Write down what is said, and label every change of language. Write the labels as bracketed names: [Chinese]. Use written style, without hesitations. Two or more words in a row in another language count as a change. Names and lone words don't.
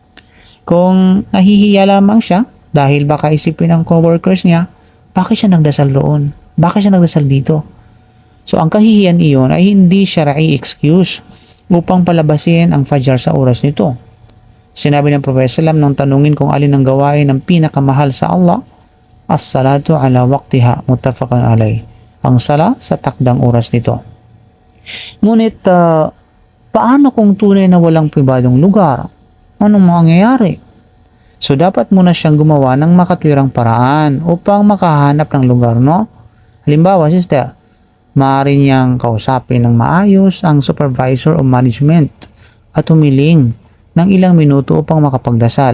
[Filipino] Kung nahihiya lamang siya dahil baka isipin ng coworkers niya, bakit siya nagdasal roon? Bakit siya nagdasal dito? So ang kahihiyan iyon ay hindi syar'i excuse upang palabasin ang Fajr sa oras nito. Sinabi ng Propeta Sallam nung tanungin kung alin ang gawain ng pinakamahal sa Allah, [Arabic] الصلاة على وقتها متفق عليه. [Filipino] Ang sala sa takdang oras nito. Ngunit paano kung tunay na walang pribadong lugar? Anong mangyayari? So dapat muna siyang gumawa ng makatwirang paraan upang makahanap ng lugar, no? Halimbawa, sister, maaari niyang kausapin ng maayos ang supervisor o management at humiling ng ilang minuto upang makapagdasal.